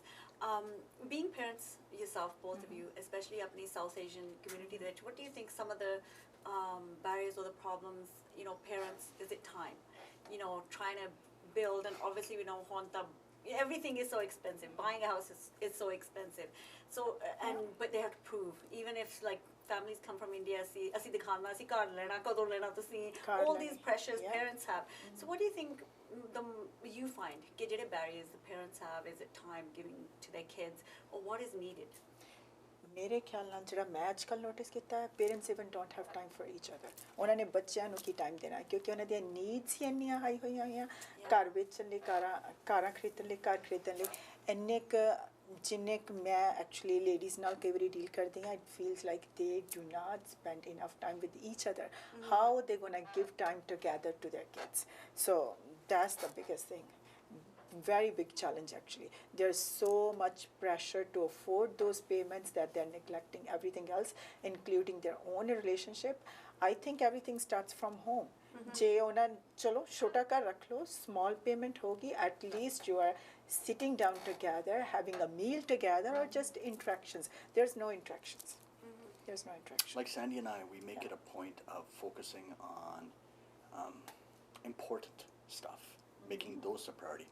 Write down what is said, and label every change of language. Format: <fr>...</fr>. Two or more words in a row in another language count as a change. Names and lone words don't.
<en>Being parents yourself, both of you, especially up in the South Asian community there, what do you think some of the barriers or the problems, parents, is it time? Trying to build, and obviously we don't want everything is so expensive. Buying a house is so expensive. So, but they have to prove, even if like families come from India,</en> <pa>ਅਸੀਂ ਦਿਖਾਉਣਾ, ਅਸੀਂ ਘਰ ਲੈਣਾ, ਕਦੋਂ ਲੈਣਾ ਤੁਸੀਂ, ਘਰ</pa> <en>all</en> <pa>ਲੈਣਾ,</pa> <en>these pressures yeah. parents have. So what do you think you find,</en> <pa>ਕਿ ਜਿਹੜੇ</pa> <en>barriers the parents have, is it time giving to their kids, or what is needed?</en> <pa>ਮੇਰੇ ਖਿਆਲ ਨਾਲ ਜਿਹੜਾ ਮੈਂ ਅੱਜ ਕੱਲ੍ਹ ਨੋਟਿਸ ਕੀਤਾ ਹੈ,</pa> <en>parents even don't have time for each other.</en> <pa>ਉਹਨਾਂ ਨੇ ਬੱਚਿਆਂ ਨੂੰ ਕੀ ਟਾਈਮ ਦੇਣਾ, ਕਿਉਂਕਿ ਉਹਨਾਂ ਦੀਆਂ ਨੀਡਸ ਹੀ ਇੰਨੀਆਂ ਹਾਈ ਹੋਈਆਂ ਹੋਈਆਂ, ਘਰ ਵੇਚਣ ਲਈ, ਕਾਰਾਂ ਖਰੀਦਣ ਲਈ, ਘਰ ਖਰੀਦਣ ਲਈ, ਇੰਨੇ ਕੁ ਜਿੰਨੇ ਕੁ ਮੈਂ</pa> <en>actually ladies</en> <pa>ਨਾਲ ਕਈ ਵਾਰੀ ਡੀਲ ਕਰਦੀ ਹਾਂ,</pa> <en>it feels like they do not spend enough time with each other. how they gonna give time together to their kids? so that's the biggest thing. Very big challenge actually. There's so much pressure to afford those payments that they're neglecting everything else, including their own relationship. I think everything starts from home.</en> <hi>जे उन्हें चलो छोटा कर रख लो,</hi> <en>small payment होगी, at least you are sitting down together, having a meal together, or just interactions. There's no interactions. There's no interaction. Like Sandy and I, we make it a point of focusing on important stuff, making those a priority.</en>